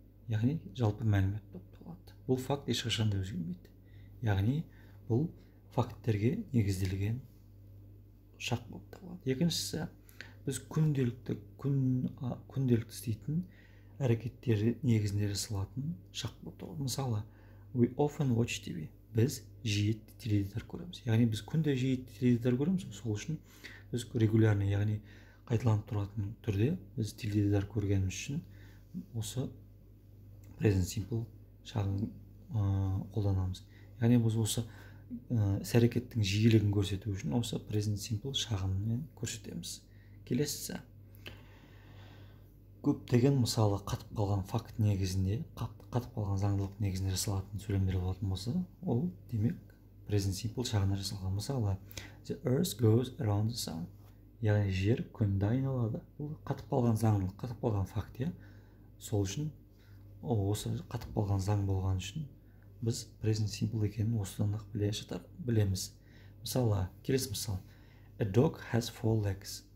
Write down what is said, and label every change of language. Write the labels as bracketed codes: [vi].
[kk] Яғни жалпы мәлімет болып табылады. Бұл факт ешқашан да өзгермейді. Яғни бұл факттерге негізделген шақ болып табылады. Екіншісі, біз күнделікті істейтін әрекеттері негізінде жасалатын шақ болып табылады. [en] Мысалы, we often watch TV. [kk] Біз жиі теледидар көреміз. Яғни біз күнде жиі теледидар көреміз. Сол үшін біз регулярный, яғни қайталанып тұратын түрде біз теледидар көргеніміз үшін осы Present Simple шағын қолданамыз. Яғни біз осы іс-әрекеттің жиілігін көрсету үшін осы Present Simple шағынмен көрсетеміз. Келесісі. Көптеген мысалы қатып қалған факт негізінде, қатып қалған заңдылық негізінде жасалатын сөйлемдер болатын болса, ол демек Present Simple шағында жасалған. [en] Мысалы, the earth goes around the sun. [kk] Яғни жер күнді айналады. Бұл қатып қалған заңдылық, қатып қалған факт, сол үшін осы қатып қалған заң болған үшін біз Present Simple екенін осыдан-ақ білеміз. Мысалы, келесі мысал. [en] A dog has 4 legs.